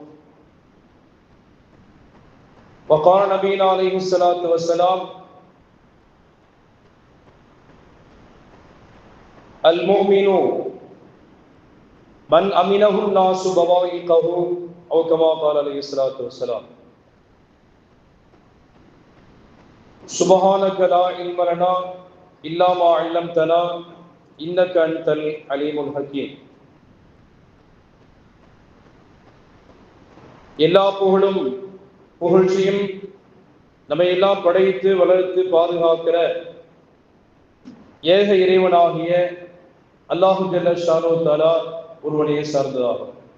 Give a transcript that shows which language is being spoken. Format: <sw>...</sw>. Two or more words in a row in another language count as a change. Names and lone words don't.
<ar>وقال نبينا عليه الصلاة والسلام: المؤمن من أمنه الناس بوائقه أو كما قال عليه الصلاة والسلام. سبحانك لا علم لنا إلا ما علمتنا إنك أنت العليم الحكيم.</ar> <ta>எல்லா புகழ்ச்சியும் நம்மை எல்லாம் படைத்து வளர்த்து பாதுகாக்கிற ஏக இறைவனாகிய</ta> <ar>الله جل شأنه تعالى</ar> <ta>ஒருவனையே சார்ந்ததாகும்.</ta>